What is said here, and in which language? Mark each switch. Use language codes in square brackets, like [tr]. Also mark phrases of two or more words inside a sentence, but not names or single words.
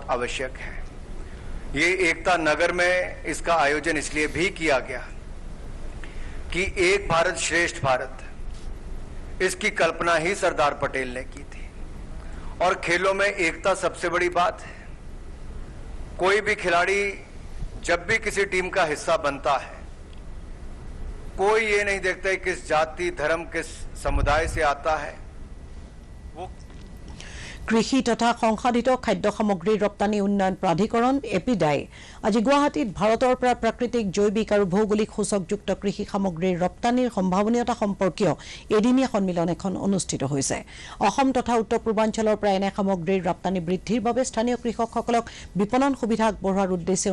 [hi] आवश्यक है ये एकता नगर में इसका आयोजन इसलिए भी किया गया कि एक भारत श्रेष्ठ भारत इसकी कल्पना ही सरदार पटेल ने की थी और खेलों में एकता सबसे बड़ी बात है कोई भी खिलाड़ी जब भी किसी टीम का हिस्सा बनता है कोई ये नहीं देखता है किस जाति धर्म किस समुदाय से आता है वो [as] কৃষি তথা সংসাধিত খাদ্য সামগ্ৰীৰ ৰপ্তানি উন্নয়ন প্ৰাধিকৰণ এপিডাই আজি গুৱাহাটীত ভাৰতৰ পৰা প্ৰাকৃতিক জৈৱিক আৰু ভৌগোলিক সূচকযুক্ত কৃষি সামগ্ৰীৰ ৰপ্তানিৰ সম্ভাৱনীয়তা সম্পৰ্কীয় এদিনীয়া সন্মিলন এখন অনুষ্ঠিত হৈছে অসম তথা উত্তৰ পূৰ্বাঞ্চলৰ পৰা এনে সামগ্ৰীৰ ৰপ্তানি বৃদ্ধিৰ বাবে স্থানীয় কৃষকসকলক বিপণন সুবিধা আগবঢ়োৱাৰ উদ্দেশ্যে